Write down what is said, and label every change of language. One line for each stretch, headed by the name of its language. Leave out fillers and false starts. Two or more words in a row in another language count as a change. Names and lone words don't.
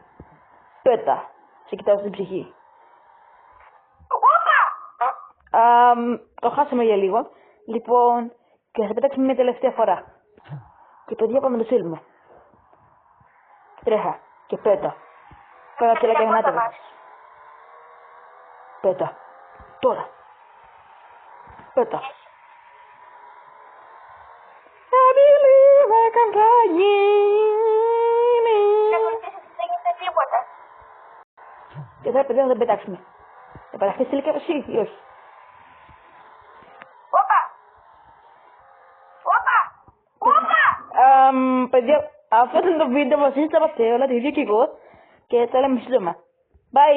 Greek: Πέτα. Σε κοιτάω στην ψυχή. Το χάσαμε για λίγο. Λοιπόν, και θα πετάξουμε μια τελευταία φορά. Και παιδιά πάμε να το στείλουμε. Τρέχα. Και πέτα. Πέρα και γανάτα. Πέτα. Τώρα. Πέτα.
English: I believe I can fly.
Greek: Δεν γίνεται τίποτα. Και τώρα παιδιά θα τον πετάξουμε. Θα πεταχτείς τελικά εσύ ή όχι. Παιδιά, αυτό ήταν το βίντεο μας, είστε όλα τα ίδια και εγώ και τα λέμε σύντομα.